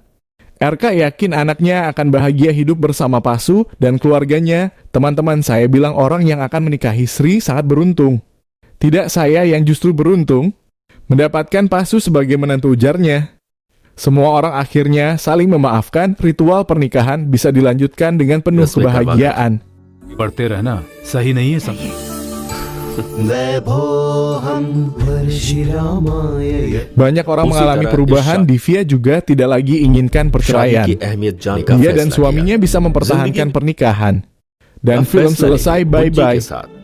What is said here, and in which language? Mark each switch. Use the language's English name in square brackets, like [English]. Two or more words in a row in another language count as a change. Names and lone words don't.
[Indonesian] RK yakin anaknya akan bahagia hidup bersama Pasu dan keluarganya. Teman-teman saya bilang orang yang akan menikahi Sri sangat beruntung. Tidak saya yang justru beruntung, mendapatkan Pasu sebagai menantu, ujarnya. Semua orang akhirnya saling memaafkan, ritual pernikahan bisa dilanjutkan dengan penuh kebahagiaan. [Hindi] पढ़ते रहना सही नहीं है सब. [Indonesian] Banyak orang mengalami perubahan, Divya juga tidak lagi inginkan perceraian. Dia dan suaminya bisa mempertahankan pernikahan. Dan film selesai bye-bye.